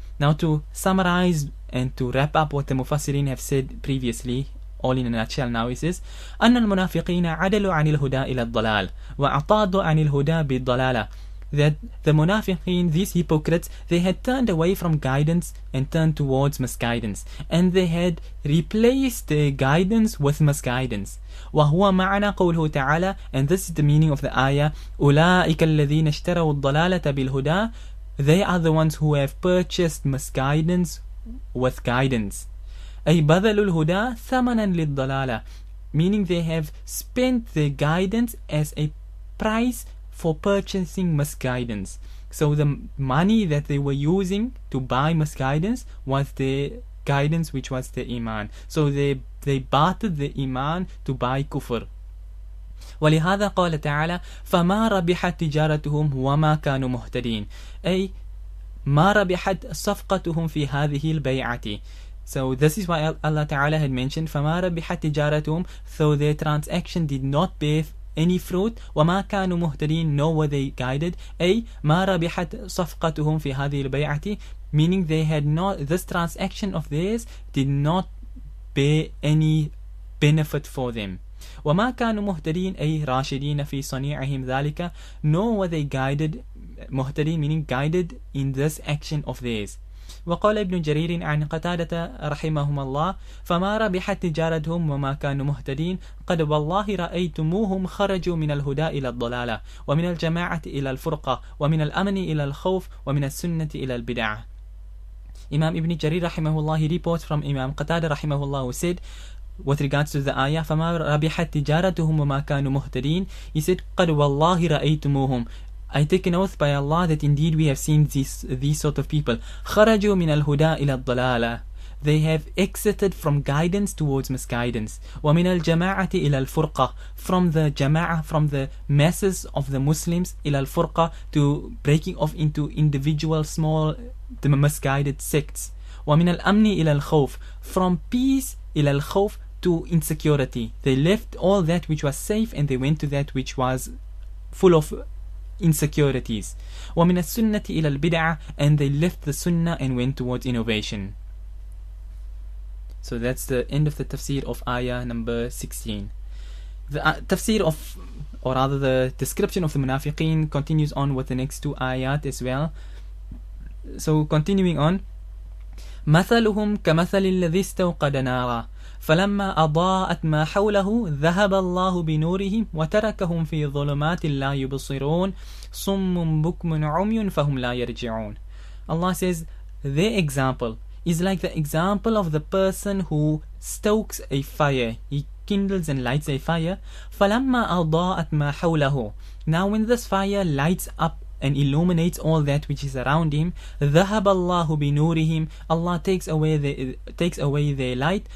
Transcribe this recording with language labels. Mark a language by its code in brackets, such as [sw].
[en] Now to summarize and to wrap up what the Mufassirin have said previously, all in a nutshell now, he says, [ar] أَنَّ الْمُنَافِقِينَ عَدَلُوا عَنِ الْهُدَى إِلَى الضَّلَالِ وَأَعْطَادُوا عَنِ الْهُدَى بِالضَّلَالَةِ. [en] That the munafiqeen, these hypocrites, they had turned away from guidance and turned towards misguidance, and they had replaced their guidance with misguidance. [ar] وَهُوَ مَعَنَا قَوْلُهُ تَعَالَى, [en] and this is the meaning of the ayah, [ar] أُولَٰئِكَ الَّذِينَ اشْتَرَوُا الضَّلَالَةَ بِالْهُدَى. [en] They are the ones who have purchased misguidance with guidance. [ar] أي بَذَلُوا الْهُدَى ثَمَنًا لِلضَّلَالَةِ, [en] meaning they have spent their guidance as a price for purchasing misguidance. So the money that they were using to buy misguidance was their guidance, which was the iman. So they bartered the iman to buy kufr. [ar] ولهذا قال تعالى فما ربحت تجارتهم وما كانوا مهتدين, أي ما ربحت صفقتهم في هذه البيعة. [en] So this is why Allah Ta'ala had mentioned [ar] فما ربحت تجارتهم, [en] so their transaction did not bear any fruit, [ar] وما كانوا مهتدين, [en] nor were they guided, [ar] أي ما ربحت صفقتهم في هذه البيعة, [en] meaning they had not, this transaction of theirs did not bear any benefit for them. [ar] وما كانوا مهتدين أي راشدين في صنيعهم ذلك, [en] nor were they guided, مهتدين meaning guided in this action of theirs. [ar] وقال ابن جرير عن قتادة رحمهما الله فما ربحت تجارتهم وما كانوا مهتدين قد والله رأيتموهم خرجوا من الهدى إلى الضلالة ومن الجماعة إلى الفرقة ومن الأمن إلى الخوف ومن السنة إلى البدعة. [en] Imam Ibn Jarir rahimahullah, he reports from Imam Qatada rahimahullah, who said with regards to the ayah [ar] فما ربحت تجارتهم وما كانوا مهتدين, [en] he said [ar] قد والله رأيتموهم, [en] I take an oath by Allah that indeed we have seen these sort of people. [ar] خرجوا من الهدى إلى الضلالة, [en] they have exited from guidance towards misguidance. [ar] ومن الجماعة إلى الفرقة, [en] from the jama'ah, from the masses of the Muslims, [ar] إلى الفرقة, [en] to breaking off into individual small the misguided sects. [ar] ومن الأمن إلى الخوف, [en] from peace [ar] إلى الخوف [en] to insecurity. They left all that which was safe and they went to that which was full of insecurities. [ar] ومن السنة إلى البدعة, [en] and they left the sunnah and went towards innovation. So that's the end of the tafsir of ayah number 16. The tafsir of, or rather the description of the munafiqeen continues on with the next two ayat as well. [ar] So continuing on, مثلهم كمثل الذي استوقد نارا فلما أضاءت ما حوله ذهب الله بنورهم وتركهم في ظلمات لا يبصرون صم بكم عمي فهم لا يرجعون. [en] Allah says their example is like the example of the person who stokes a fire. He kindles and lights a fire. [ar] فلما أضاءت ما حوله, [en] now when this fire lights up and illuminates all that which is around him. [ar] ذهب الله بنورهم, [en] Allah takes away their light.